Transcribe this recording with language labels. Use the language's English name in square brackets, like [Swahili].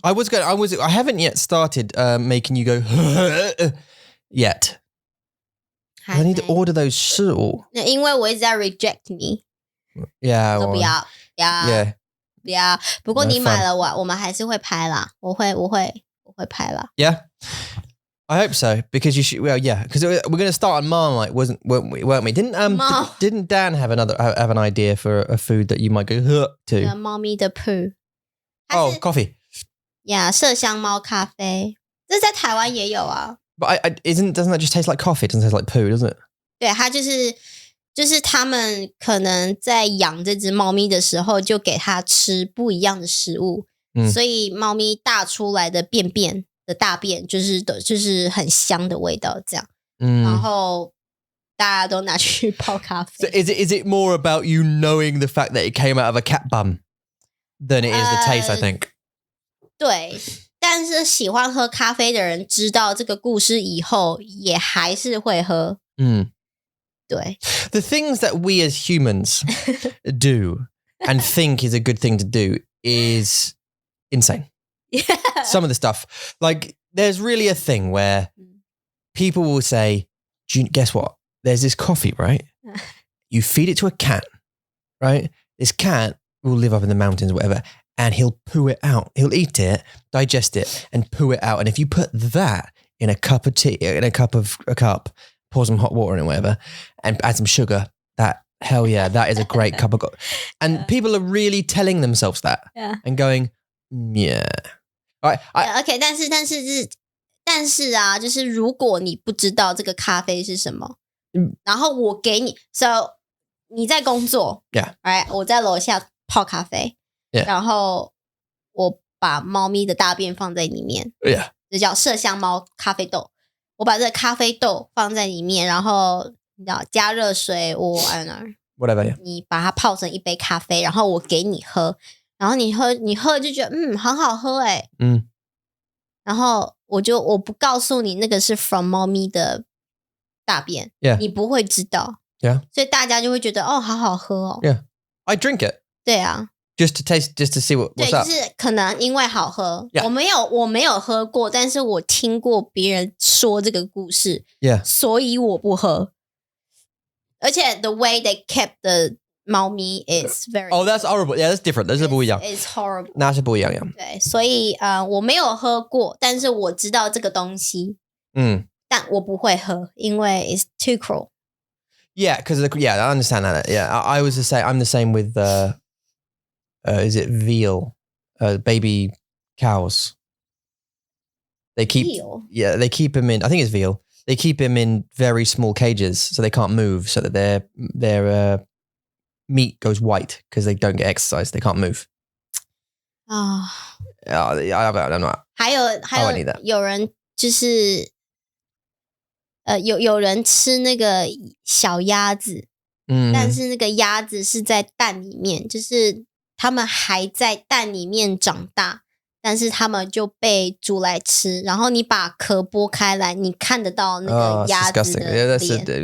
[English] I haven't yet started making you go yet. I need to order those 食物。 [Chinese] 因为我一直在 reject 你。 [English] Yeah. [Chinese] 都不要。 [English] Yeah. [Chinese] 不要。不过你买了我们还是会拍啦。我会拍啦。 [English] Yeah. I hope so because you should. Well, yeah, because we're going to start on Marmite, weren't we? Didn't Dan have an idea for a food that you might go to? [Chinese] 猫咪的 poo. [English] Oh, coffee. [Chinese] Yeah, 麝香猫咖啡，这在台湾也有啊。 [English] But doesn't that just taste like coffee? It doesn't taste like poo, does it? [Chinese] 对，它就是他们可能在养这只猫咪的时候，就给它吃不一样的食物，所以猫咪大出来的大便就是很香的味道，这样。然后大家都拿去泡咖啡。 [English] So is it more about you knowing the fact that it came out of a cat bum than it is the taste? I think. [Chinese] 对，但是喜欢喝咖啡的人知道这个故事以后，也还是会喝。对。 [English] The things that we as humans do and think is a good thing to do is insane. Yeah. Some of the stuff, like there's really a thing where people will say, guess what? There's this coffee, right? You feed it to a cat, right? This cat will live up in the mountains or whatever, and he'll poo it out. He'll eat it, digest it, and poo it out. And if you put that in a cup of tea, in a cup, pour some hot water in it, whatever, and add some sugar, hell yeah, that is a great cup of coffee. And people are really telling themselves that and going, yeah. [Chinese] OK， 但是啊，就是如果你不知道这个咖啡是什么，然后我给你 ，so 你在工作 [English] ，Yeah， [Chinese] right， 我在楼下泡咖啡， [English] Yeah. [Chinese] 然后我把猫咪的大便放在里面 [English] Yeah. [Chinese] 这叫麝香猫咖啡豆，我把这个咖啡豆放在里面，然后你知道加热水 [English] I don't know Whatever. Yeah. [Chinese] 你把它泡成一杯咖啡，然后我给你喝，然后你喝就觉得很好喝欸。然后我不告诉你那个是 from 猫咪的大便 [English] Yeah. [Chinese] 你不会知道 [English] Yeah. [Chinese] 所以大家就会觉得好好喝哦。 [English] Yeah. I drink it. [Chinese] 对啊 [English] Just to taste, just to see what's [Chinese] 对 [English] up. [Chinese] 就是可能因为好喝 [English] Yeah. [Chinese] 我没有喝过，但是我听过别人说这个故事 [English] Yeah. [Chinese] 所以我不喝。而且 [English] the way they kept the 猫咪 is very Oh, that's horrible. Yeah, that's different. [Chinese] 那是不一样。 [English] It's horrible. [Chinese] 那是不一样。对，所以我没有喝过，但是我知道这个东西。但我不会喝，因为 [English] it's too cruel. Yeah, because I understand that. Yeah, I was the same. I'm the same with is it veal? Baby cows. They keep Veal? Yeah, they keep them in. I think it's veal. They keep them in very small cages so they can't move, so that their meat goes white because they don't get exercise. They can't move. I don't know. [Chinese] 还有有人就是有人吃那个小鸭子，但是那个鸭子是在蛋里面，就是他们还在蛋里面长大，但是他们就被煮来吃，然后你把壳剥开来，你看得到那个鸭子的脸。